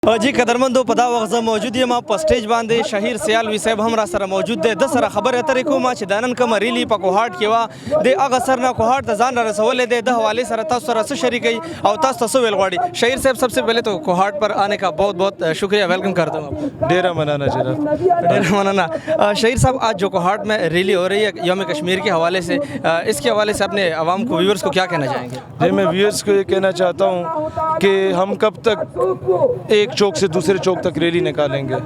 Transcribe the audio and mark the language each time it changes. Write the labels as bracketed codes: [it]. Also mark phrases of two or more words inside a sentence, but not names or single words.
[ps] جی قدرمندو په دا وخت زه موجود یم په سټیج باندې شهیر سیالوي صاحب هم را سره موجود دی. د سره خبرې اترې کوم چې دا نن کومه ریلي په کوهاټ کې وه د هغه سر نه کوهاټ ته ځان را رسولی دی. د حوالې سره تاسو سره څه شریکوي او تاسو ته څه ویل غواړي؟ [ur] شهیر صاحب سب سے پہلے تو کوهاٹ پر آنے کا بہت بہت شکریہ، ویلکم کرتا ہوں آپ. [ps] ڈیرا منانا جناب، ڈیرا منانا. [ur] شہیر صاحب آج جو کوہاٹ میں ریلی ہو رہی ہے یوم کشمیر کے حوالے سے، اس کے حوالے سے اپنے عوام کو ویورز کو کیا کہنا چاہیں گے؟ جی میں ویورز کو یہ کہنا چاہتا ہوں کہ ہم کب تک ایک چوک سے دوسرے چوک تک ریلی نکالیں گے؟